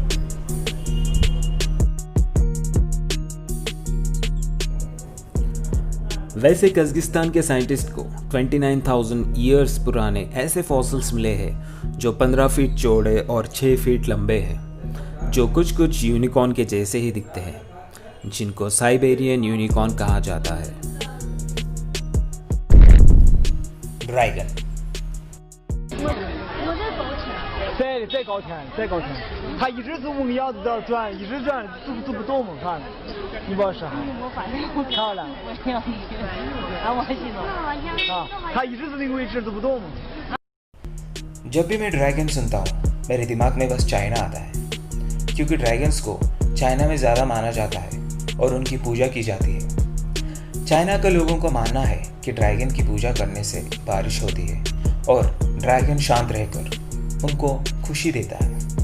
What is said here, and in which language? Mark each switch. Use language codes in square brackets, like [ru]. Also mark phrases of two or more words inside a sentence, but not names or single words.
[hi] वैसे कज़ाकिस्तान के साइंटिस्ट को 29,000 ईयर्स पुराने ऐसे फॉसिल्स मिले हैं जो 15 फीट चौड़े और 6 फीट लंबे हैं, जो कुछ कुछ यूनिकॉर्न के जैसे ही दिखते हैं, जिनको साइबेरियन यूनिकॉर्न कहा जाता है। ड्रैगन। [zh] 再高天，它一直是五米样子的转，一直转，就不动嘛，看，你不知道是啥？看了，它一直是那个位置就不动嘛。 [hi] जब भी मैं ड्रैगन सुनता हूँ, मेरे दिमाग में बस चाइना आता है, क्योंकि ड्रैगन्स को चाइना में ज़्यादा माना जाता है और उनकी पूजा की जाती है। चाइना के लोगों को मानना है कि ड्रैगन की पूजा करने से बारिश होती है और ड्रैगन शांत रहकर उनको खुशी देता है।